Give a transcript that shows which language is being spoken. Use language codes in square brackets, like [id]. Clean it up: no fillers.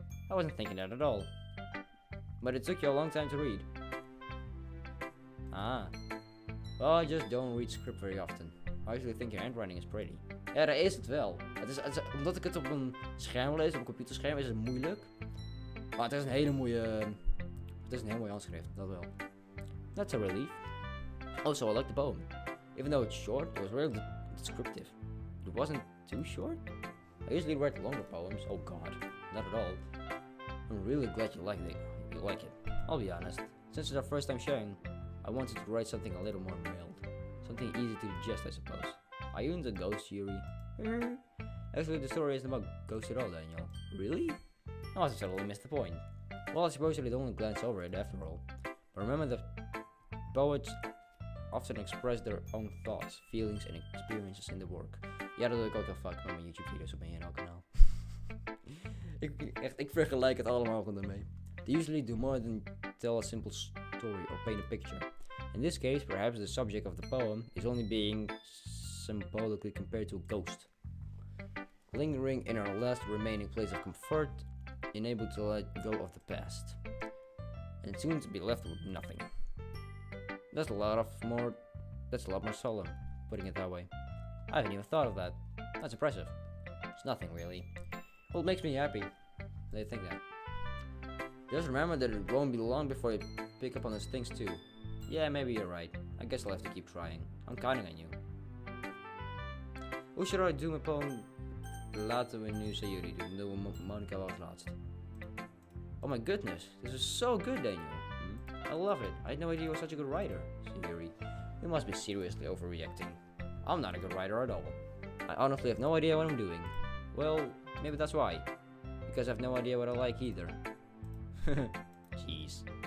[en] I wasn't thinking that at all. But it took you a long time to read. Ah. Well, I just don't read script very often. I usually think your handwriting is pretty. [nl] Ja, dat is het wel. Omdat ik het op een scherm lees, op een computerscherm, is het moeilijk. Maar het is een hele mooie... Het is een heel mooi handschrift, dat wel. [en] That's a relief. Also, I like the poem. Even though it's short, it was really descriptive. It wasn't too short. I usually write longer poems. Oh god, not at all. I'm really glad you like it. I'll be honest. Since it's our first time sharing, I wanted to write something a little more mild. Something easy to digest, I suppose. Are you into ghosts, Yuri? Actually, the story isn't about ghosts at all, Daniel. Really? I must have totally missed the point. Well, I suppose you'd only glance over it after all. But remember that poets often express their own thoughts, feelings en experiences in the work. [nl] Ja, dat doe ik ook heel vaak met mijn YouTube video's op mijn kanaal. ik vergelijk het allemaal gewoon daarmee. [en] They usually do more than tell a simple story or paint a picture. In this case, perhaps the subject of the poem is only being symbolically compared to a ghost, lingering in our last remaining place of comfort, unable to let go of the past, and soon to be left with nothing. That's a lot more solemn, putting it that way. I haven't even thought of that. That's impressive. It's nothing really. Well, it makes me happy they think that. Just remember that it won't be long before you pick up on those things too. Yeah, maybe you're right. I guess I'll have to keep trying. I'm counting on you. [nl] Hoe [en] should I do [nl] mijn poem? Laten we nu Sayuri doen. Doen we Monica wel als laatst. [en] Oh my goodness, this is so good, Daniel. I love it. I had no idea you were such a good writer, Sayuri. You must be seriously overreacting. I'm not a good writer at all. I honestly have no idea what I'm doing. Well, maybe that's why. Because I have no idea what I like either. Jeez.